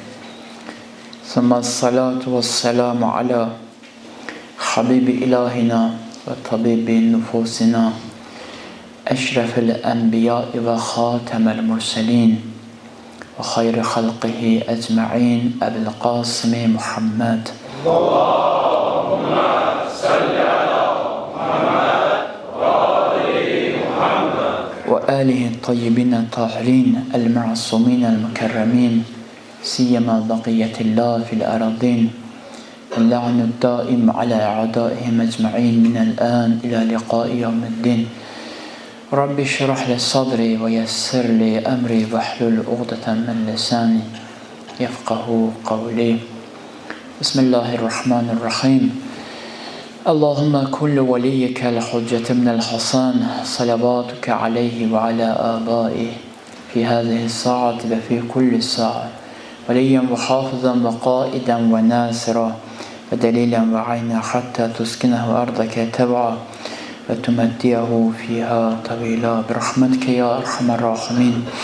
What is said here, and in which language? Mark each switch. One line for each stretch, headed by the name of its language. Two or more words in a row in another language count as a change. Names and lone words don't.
Arabic: الصلاة والسلام على حبيب إلهنا وطبيب نفوسنا أشرف الأنبياء وخاتم المرسلين وخير خلقه أجمعين أبي القاسم محمد. اللهم صل على محمد وآل محمد وآله الطيبين الطاهرين المعصومين المكرمين سيما بقية الله في الأراضين اللعن الدائم على أعدائهم أجمعين من الآن إلى لقاء يوم الدين رب اشرح لي صدري ويسر لي أمري واحلل عقدة من لساني يفقه قولي بسم الله الرحمن الرحيم اللهم كل وليك الحجة من الحسن صلواتك عليه وعلى آبائه في هذه الساعة وفي كل ساعة وليا وحافظا وقائدا وناصرا ودليلا وعينا حتى تسكنه أرضك تبعا وتمتعه فيها طويلا برحمتك يا أرحم الراحمين.